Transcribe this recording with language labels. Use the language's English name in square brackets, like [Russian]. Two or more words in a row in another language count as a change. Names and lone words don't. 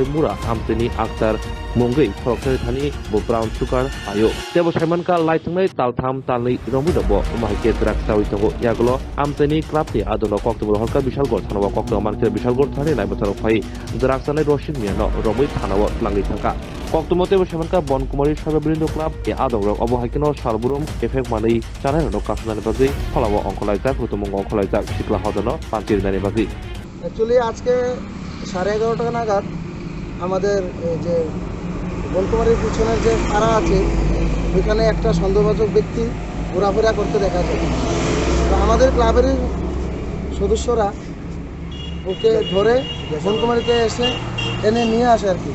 [Kok Borok] mura amseni aktar monggai khorokthai thani bo [English] brown sukar [Kok Borok] ayo tebo hemanka laitungnai taltham talni romu dobo umahike drug sawi tongo yagulo amseni klapni adong kokto holka bishal gor thanawa kokto manke bishal gor thani nai botaro phai drug tanai roshik mia no romui thanawa langi thangka koktomote bo hemanka bonkumari sarbabrindo club e adong rok obohaikino sarburum effect manei chanai no kasnani bagi phalawo onkolaitak rutumong onkolaitak sikla hodano [Bangla] পাঁচের দাঁড়িয়ে বাকি অ্যাকচুয়ালি আজকে 11:30 নাগাদ আমাদের যে বনকুমারীর পিছনের যে পাড়া আছে ওইখানে একটা সন্দেহভাজন ব্যক্তি ঘোরাফেরা করতে দেখা যায়। তো আমাদের ক্লাবের সদস্যরা ওকে ধরে বনকুমারীতে এসে এনে নিয়ে আসে আর কি।